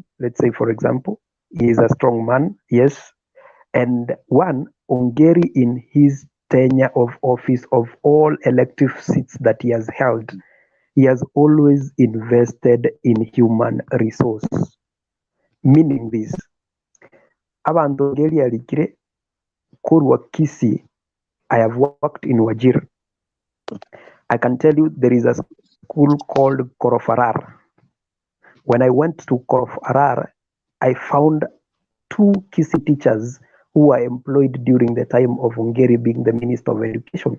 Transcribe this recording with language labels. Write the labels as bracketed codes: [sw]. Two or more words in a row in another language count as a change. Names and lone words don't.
[en] Let's say, for example, he is a strong man, yes, and one, Ongeri in his tenure of office of all elective seats that he has held, he has always invested in human resources. Meaning this, [guz] abantu Ongeri alikire kurwa Kisii. [en] I have worked in Wajir. I can tell you there is a school called Korofarar. When I went to Korofarar, I found 2 Kisii teachers who were employed during the time of Ongeri being the Minister of Education.